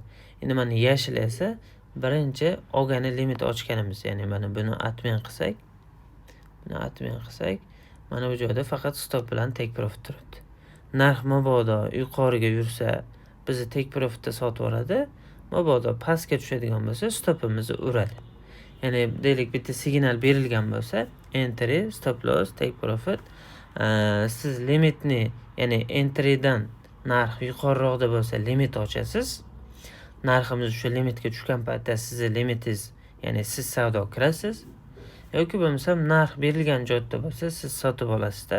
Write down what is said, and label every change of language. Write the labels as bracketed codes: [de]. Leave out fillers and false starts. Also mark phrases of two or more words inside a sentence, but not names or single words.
[uz] Endi mana yashil esa birinchi olgani limit ochganimiz, ya'ni mana buni admin qilsak, mana bu joyda faqat stop bilan [en] take profit [uz] turibdi. Narx mabodo yuqoriga yursa, bizni [en] take profitda [uz] sotib yuboradi. Mabodo pastga tushadigan bo'lsa, stopimizni uradi. Ya'ni deylik, bitta signal berilgan bo'lsa, [en] entry, stop loss, take profit, [uz] siz limitni, ya'ni entrydan narx yuqoriroqda bo'lsa limit ochasiz. Narximiz shu limitga tushgan paytda sizni limitingiz, ya'ni siz savdo kirasiz. Yoki bo'lmasam narx berilgan joyda bo'lsa, siz sotib olasizda.